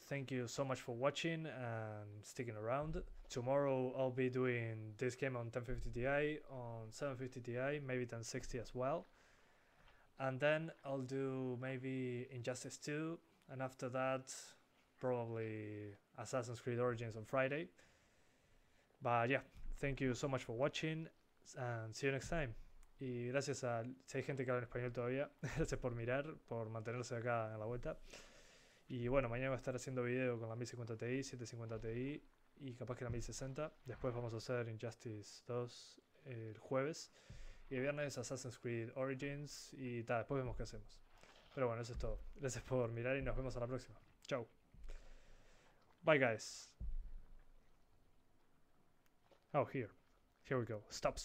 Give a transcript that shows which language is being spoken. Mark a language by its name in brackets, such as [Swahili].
[English] Thank you so much for watching and sticking around. Tomorrow I'll be doing this game on 1050 Ti, on 750 Ti, maybe 1060 as well. And then I'll do maybe Injustice 2, and after that probably Assassin's Creed Origins on Friday. But yeah, thank you so much for watching and see you next time. [Spanish] Y gracias a... Si hay gente que habla en español todavía, gracias por mirar, por mantenerse acá en la vuelta. Y bueno, mañana voy a estar haciendo video con la 1050 Ti, 750 Ti y capaz que la 1060. Después vamos a hacer Injustice 2 el jueves. Y el viernes Assassin's Creed Origins y tal, después vemos qué hacemos. Pero bueno, eso es todo. Gracias por mirar y nos vemos a la próxima. Chau. [English] Bye guys. Oh, here we go. Stop.